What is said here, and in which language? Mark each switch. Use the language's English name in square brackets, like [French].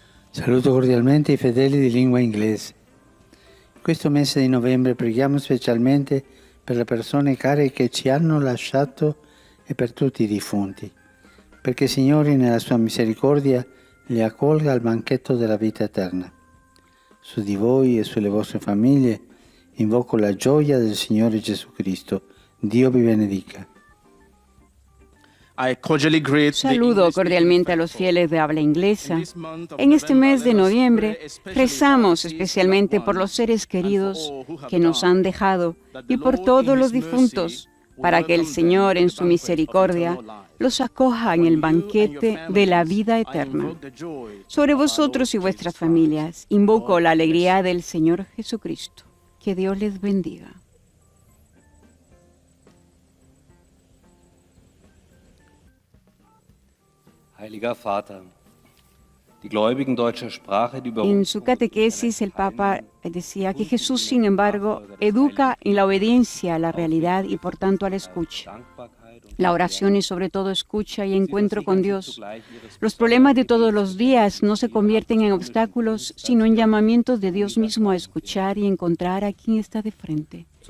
[Italian] Saluto cordialmente i fedeli di lingua inglese. In questo mese di novembre preghiamo specialmente per le persone care che ci hanno lasciato e per tutti i defunti, perché il Signore nella sua misericordia li accolga al banchetto della vita eterna. Su di voi e sulle vostre famiglie invoco la gioia del Signore Gesù Cristo. Dio vi benedica. [English] I cordially greet the [Spanish] Saludo [English] English [Spanish] cordialmente a los fieles de habla inglesa. En este mes de noviembre rezamos especialmente por los seres queridos que nos han dejado y por todos los difuntos, para que el Señor en su misericordia los acoja en el banquete de la vida eterna. Sobre vosotros y vuestras familias invoco la alegría del Señor Jesucristo. Que Dios les bendiga. [German] Heiliger Vater, die Gläubigen deutscher Sprache, die über [Spanish] En [German] uns [Spanish] su catequesis, el Papa decía que Jesús, sin embargo, educa en la obediencia a la realidad y por tanto a la escucha. La oración es sobre todo escucha y encuentro con Dios. Los problemas de todos los días no se convierten en obstáculos, sino en llamamientos de Dios mismo a escuchar y encontrar a quien está de frente.